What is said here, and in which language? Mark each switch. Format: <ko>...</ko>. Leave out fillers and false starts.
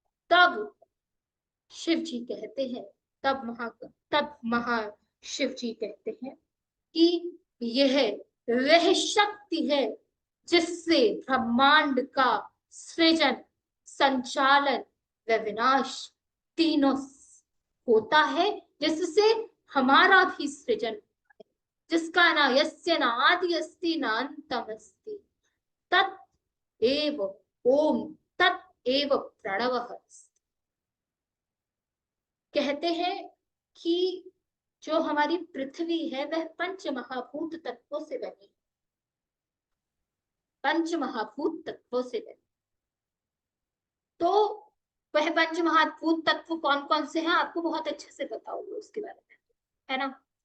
<hi>तब शिव जी कहते हैं, तब महाशिव जी कहते हैं कि यह वह शक्ति है जिससे ब्रह्मांड का सृजन, संचालन व विनाश तीनों होता है, जिससे हमारा भी सृजन, जिसका ना</hi> <sa>यस्य न आदि अस्ति न अंतम अस्ति, तत् एव ओम, तत् एव प्रणवः अस्ति।</sa> <hi>कहते हैं कि जो हमारी पृथ्वी है वह पंच महाभूत तत्वों से बनी, पंच महाभूत तत्वों से बनी। तो वह पंच महाभूत तत्व कौन कौन से हैं आपको बहुत अच्छे से पता होगा उसके बारे में, है ना?</hi>